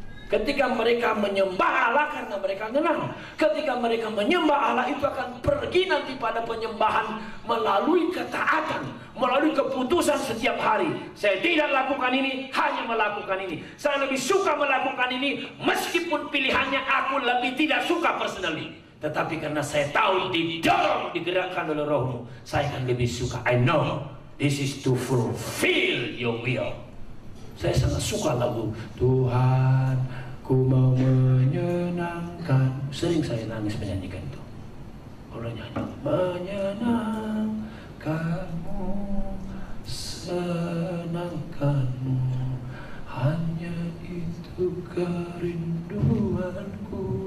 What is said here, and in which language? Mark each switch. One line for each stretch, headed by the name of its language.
Indonesian: Ketika mereka menyembah Allah karena mereka kenal. Ketika mereka menyembah Allah itu akan pergi nanti pada penyembahan melalui ketaatan, melalui keputusan setiap hari. Saya tidak lakukan ini, hanya melakukan ini. Saya lebih suka melakukan ini meskipun pilihannya aku lebih tidak suka personally. Tetapi karena saya tahu didorong, digerakkan oleh Rohmu, saya akan lebih suka.
English: I know this is to fulfill your will.
Indonesian: Saya sangat suka lagu Tuhan, ku mau menyenangkan. Sering saya nangis menyanyikan itu. Kalau nyanyi menyenangkanmu, senangkanmu, hanya itu kerinduanku.